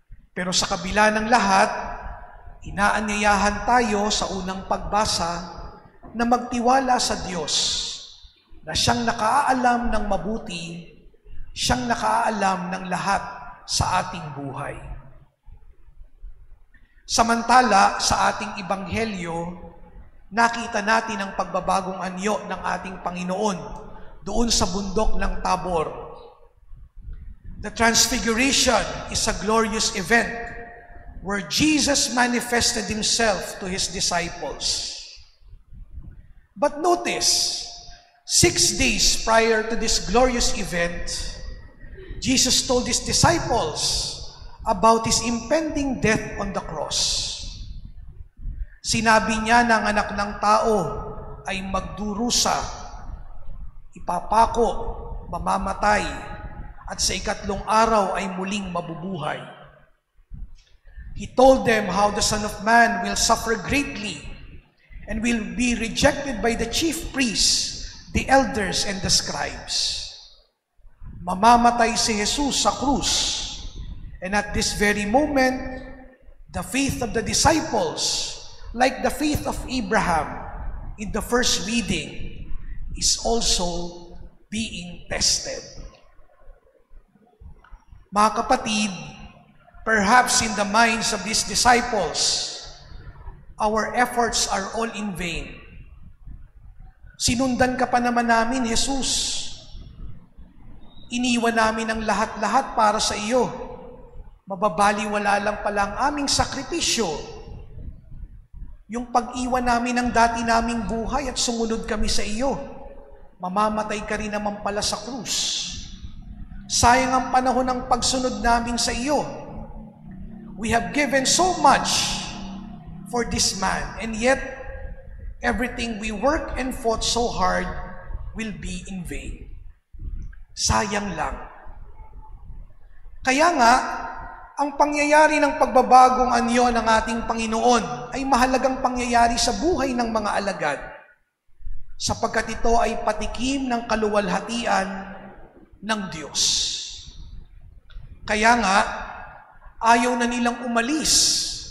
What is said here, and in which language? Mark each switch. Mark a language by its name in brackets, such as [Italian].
[Filipino] Pero sa kabila ng lahat, inaanyayahan tayo sa unang pagbasa na magtiwala sa Diyos, na siyang nakaalam ng mabuti, siyang nakaalam ng lahat sa ating buhay. Samantala, sa ating ebanghelyo, nakita natin ang pagbabagong anyo ng ating Panginoon doon sa bundok ng Tabor. [English] The Transfiguration is a glorious event where Jesus manifested Himself to His disciples. But notice, 6 days prior to this glorious event, Jesus told His disciples about His impending death on the cross. [Filipino] Sinabi niya na ang anak ng tao ay magdurusa, ipapako, mamamatay, at sa ikatlong araw ay muling mabubuhay. [English] He told them how the Son of Man will suffer greatly and will be rejected by the chief priests, the elders and the scribes. [Filipino] Mamamatay si Jesus sa krus. [English] And at this very moment, the faith of the disciples, like the faith of Abraham in the first reading, is also being tested. [Filipino] Mga kapatid, [English] perhaps in the minds of these disciples, our efforts are all in vain. [Filipino] Sinundan ka pa naman namin, Jesus. Iniwan namin ang lahat-lahat para sa iyo. Mababaliwala lang pala ang aming sakripisyo. Yung pag-iwan namin ng dati naming buhay at sumunod kami sa iyo, mamamatay ka rin naman pala sa krus. Sayang ang panahon ng pagsunod namin sa iyo. [English] We have given so much for this man, and yet, everything we work and fought so hard will be in vain. [Filipino] Sayang lang. Kaya nga, ang pangyayari ng pagbabagong anyo ng ating Panginoon ay mahalagang pangyayari sa buhay ng mga alagad, sapagkat ito ay patikim ng kaluwalhatian ng Diyos. Kaya nga, ayaw na nilang umalis.